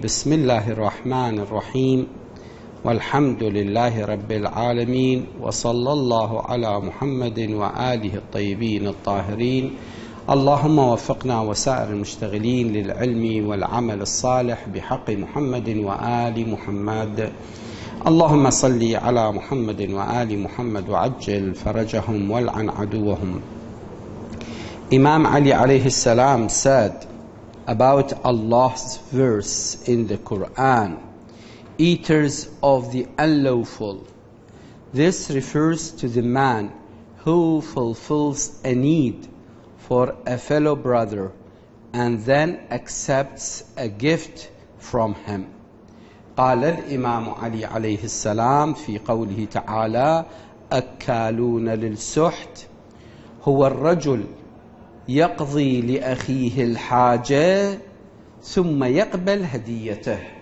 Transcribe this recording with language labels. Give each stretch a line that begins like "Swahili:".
Arabic: بسم الله الرحمن الرحيم، والحمد لله رب العالمين، وصلى الله على محمد وآله الطيبين الطاهرين. اللهم وفقنا وسائر المشتغلين للعلم والعمل الصالح بحق محمد وآل محمد. اللهم صل على محمد وآل محمد وعجل فرجهم والعن عدوهم.
English: Imam Ali alayhi salam said about Allah's verse in the Quran, eaters of the unlawful. This refers to the man who fulfills a need for a fellow brother and then accepts a gift from him.
Arabic: قال الإمام علي عليه السلام في قوله تعالى: أكالون للسحت هو الرجل يقضي لأخيه الحاجة ثم يقبل هديته.